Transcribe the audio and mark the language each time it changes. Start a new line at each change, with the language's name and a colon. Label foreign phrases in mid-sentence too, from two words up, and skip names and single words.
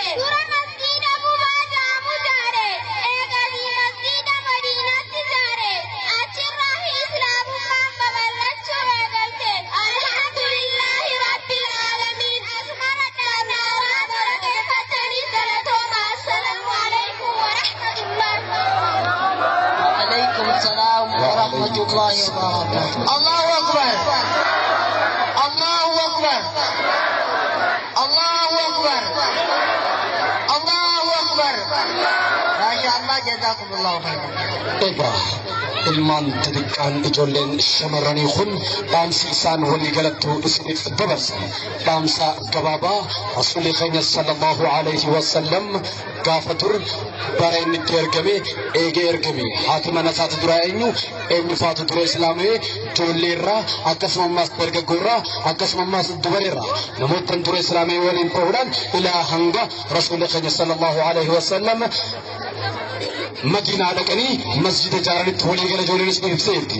Oromo: Dura masjiida Qubaa jedhamu ijaare. Eegasii masjiida Madiinaatti ijaare. Achirraa Islaamummaan babal'achuu eegalte.
Arabic: الحمد لله رب العالمين.
Oromo: Asmara dhaabnaaraa barakeeffatanii galatooma.
Arabic: السلام عليكم ورحمة الله. عليكم السلام ورحمة الله وبركاته. الله أكبر. الله أكبر. الله أكبر. الله أكبر. ما شاء الله جزاكم الله خيرا.
Oromo: Egaa ilmaan xixiqqaan ijoolleen shamarranii kun dhaamsi isaan walii galattuu isiniif dabarsan dhaamsa gabaabaa rasuulli keenya
Arabic: صلى الله عليه وسلم
Oromo: gaafa dur bara inni itti ergame haati mana isaati dura eenyu faatu dura islaamee ijoolleerraa akkasumas dargaggoorraa akkasumas dubareerraa namoota dura islaamee waliin ta'uudhaan ilaa hanga rasuulli keenya
Arabic: صلى الله عليه وسلم
Oromo: Madiinaa dhaqanii masjida ijaaranitti walii gala ijoolleen isin ibseerti.